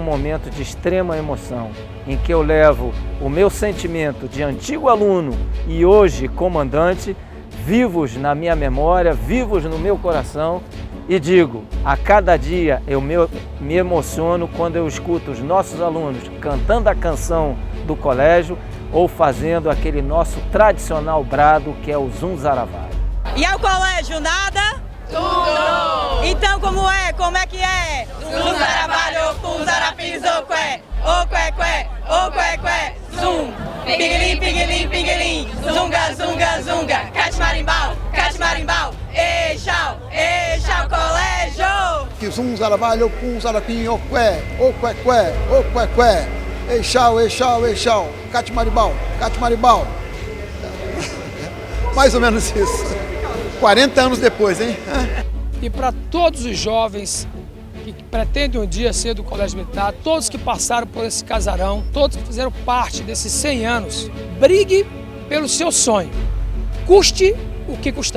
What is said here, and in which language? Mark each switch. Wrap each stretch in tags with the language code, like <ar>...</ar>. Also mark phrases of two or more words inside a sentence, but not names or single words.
<pt>momento de extrema emoção, em que eu levo o meu sentimento de antigo aluno e hoje comandante, vivos na minha memória, vivos no meu coração, e digo, a cada dia eu me emociono quando eu escuto os nossos alunos cantando a canção do colégio ou fazendo aquele nosso tradicional brado que é o Zunzaravá. E ao colégio nada? Tudo! Então como é? Como é que é? Zunzarabalho, Zunzarapiz, oqué, oqué, oqué, zum! Piguelim, piguelim, piguelim, zunga, zunga, zunga, catmarimbau, catmarimbau, eixau, eixau, colégio! Que Zunzarabalho, Zunzarapim, oqué, oqué, oqué, eixau, eixau, eixau, catmarimbau, catmarimbau. Mais ou menos isso. 40 anos depois, hein? E para todos os jovens que pretendem um dia ser do Colégio Militar, todos que passaram por esse casarão, todos que fizeram parte desses 100 anos, brigue pelo seu sonho, custe o que custar.</pt>